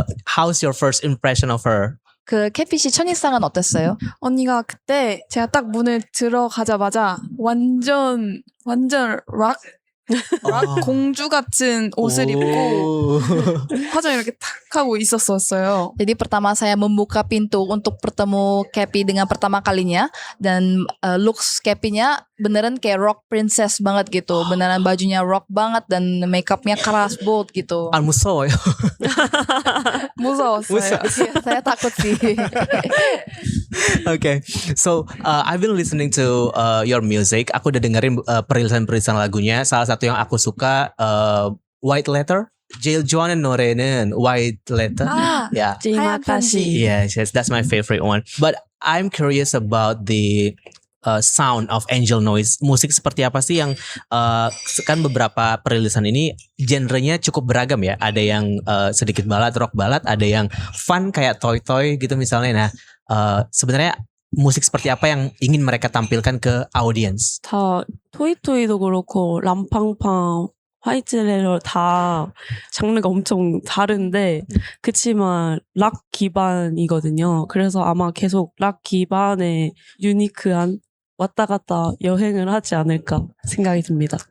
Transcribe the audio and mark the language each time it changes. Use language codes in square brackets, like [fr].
[en] How's your first impression of her? [ko] 그 캐피 씨 첫인상은 어땠어요? 언니가 그때 제가 딱 문을 들어가자마자 완전 락 공주 같은 옷을 입고 화장 이렇게 탁 하고 있었어요. [id] Jadi pertama saya membuka pintu untuk bertemu Kepi dengan pertama kalinya. Dan looks Kepinya beneran kayak [en] rock princess [id] banget gitu. Beneran bajunya rock banget dan makeupnya keras, bold gitu. [ko] 무서워요. 무서웠어요. [id] Saya takut sih. [en] Okay, so I've been listening to your music. [id] Aku udah dengerin perilisan lagunya. Salah satu yang aku suka White Letter. [ko] 제일 좋아하는 노래는 White Letter. [en] Yeah. 지마다시. Yes, that's my favorite one. But I'm curious about the sound of Angel Noise. [id] Musik seperti apa sih yang kan beberapa perilisan ini genrenya cukup beragam ya. Ada yang sedikit balad, rock balad, ada yang fun kayak Toy Toy gitu misalnya. Nah, sebenarnya musik seperti apa yang ingin mereka tampilkan ke audience? [ko] 다 토이토이도 그렇고 람팡팡 화이트레러 다 장르가 엄청 다른데 그치만 락 기반이거든요. 그래서 아마 계속 락 기반의 유니크한 왔다 갔다 여행을 하지 않을까 생각이 듭니다.